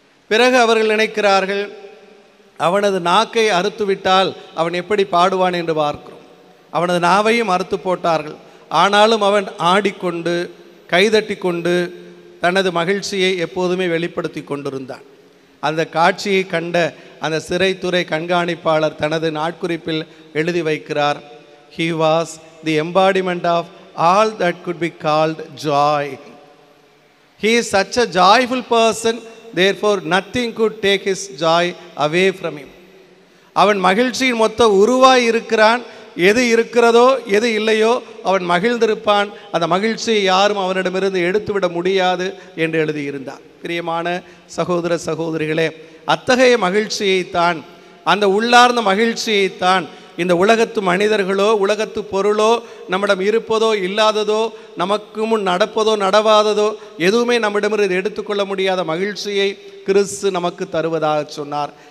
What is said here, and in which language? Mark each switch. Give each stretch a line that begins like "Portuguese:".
Tamil: பிறகு அவர்கள் நினைக்கிறார்கள், அவனது நாக்கை அறுத்துவிட்டால் அவன் எப்படி பாடுவான் என்று பார்க்கிறோம். அவனது நாவையும் அறுத்து போட்டார்கள். ஆனாலும் அவன் ஆடிக்கொண்டு கைதட்டி கொண்டு தனது மகிழ்ச்சியை எப்போதுமே வெளிப்படுத்தி கொண்டிருந்தான். அந்த காட்சியை கண்ட அந்த சிறைத்துறை கண்காணிப்பாளர் தனது நாட்குறிப்பில் எழுதி வைக்கிறார்,
English: he was the embodiment of all that could be called joy. He is such a joyful person, therefore nothing could take his joy away from him.
Tamil: அவன் மகிழ்ச்சியின் மொத்த உருவாய் இருக்கிறான். எது இருக்கிறதோ எது இல்லையோ அவன் மகிழ்ந்திருப்பான். அந்த மகிழ்ச்சியை யாரும் அவனிடமிருந்து எடுத்துவிட முடியாது என்று எழுதியிருந்தார். பிரியமான சகோதர சகோதரிகளே, அத்தகைய மகிழ்ச்சியைத்தான், அந்த உள்ளார்ந்த மகிழ்ச்சியைத்தான் இந்த உலகத்து மனிதர்களோ உலகத்து பொருளோ நம்மிடம் இருப்பதோ இல்லாததோ நமக்கு முன் நடப்பதோ நடவாததோ எதுவுமே நம்மிடமிருந்து எடுத்துக்கொள்ள முடியாத மகிழ்ச்சியை கிறிஸ்து நமக்கு தருவதாக சொன்னார்.